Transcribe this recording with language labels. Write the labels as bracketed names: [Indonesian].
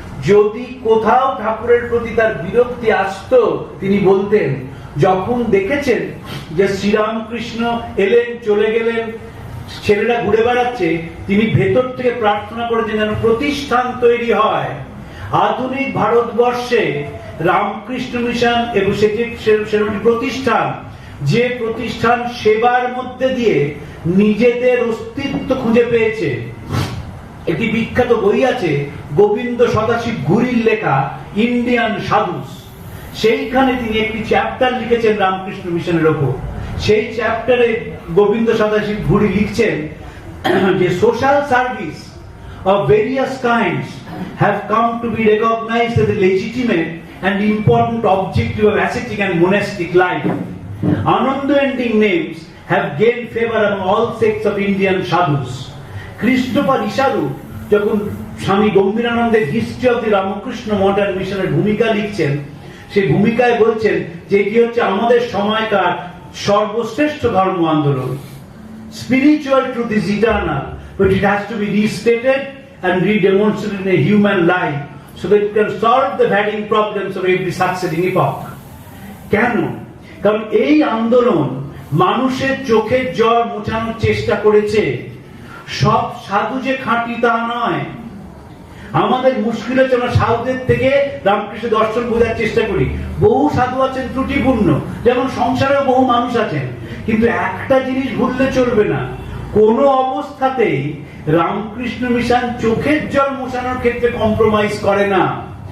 [Bangla] যদি কোথাও ঠাকুরের প্রতি তার বিরক্তি আসতো তিনি বলতেন, যখন দেখেছেন যে শ্রীরামকৃষ্ণ এলেন চলে গেলেন, ছেলেরা ঘুরে বেড়াচ্ছে, তিনি ভেতর থেকে প্রার্থনা করেছেন যেন প্রতিষ্ঠান তৈরি হয় আধুনিক ভারতবর্ষে, রামকৃষ্ণ মিশন এবং সেটি প্রতিষ্ঠান, যে প্রতিষ্ঠান সেবার মধ্যে দিয়ে নিজেদের অস্তিত্ব খুঁজে পেয়েছে। একটি বিখ্যাত বই আছে গোবিন্দ সদাশিব ঘুরির লেখা ইন্ডিয়ান সাধুস, সেইখানে তিনি একটি চ্যাপ্টার লিখেছেন রামকৃষ্ণ মিশনের ওপর। সেই চ্যাপ্টারে গোবিন্দ সদাশিব ঘুরি লিখছেন [English] যে social service of various kinds have come to be recognized as a legitimate and important objective of ascetic and monastic life. Unending names have gained favor among all sects of Indian sadhus. [Bangla] Christopher Isharu যখন স্বামী গম্ভীরানন্দের history of the Ramakrishna Math and মিশনের ভূমিকা লিখছেন, সেই ভূমিকায় বলছেন যে এটি হচ্ছে আমাদের সময়কার সর্বশ্রেষ্ঠ ধর্ম আন্দোলন। [English] Spiritual truth is eternal, but it has to be restated and redemonstrated in a human life so that it can solve the varying problems of every succeeding epoch. [Bangla] কেন? কারণ এই আন্দোলন মানুষের চোখের জল মোছানোর চেষ্টা করেছে। সব সাধু যে খাঁটি তা নয়। আমাদের মুশকিল হচ্ছে আমরা সাধুদের থেকে রামকৃষ্ণ দর্শন বোঝার চেষ্টা করি। বহু সাধু আছেন ত্রুটিপূর্ণ, যেমন সংসারেও বহু মানুষ আছেন, কিন্তু একটা জিনিস ভুললে চলবে না, কোন অবস্থাতেই রামকৃষ্ণ মিশন চোখের জল মোছানোর ক্ষেত্রে কম্প্রোমাইজ করে না।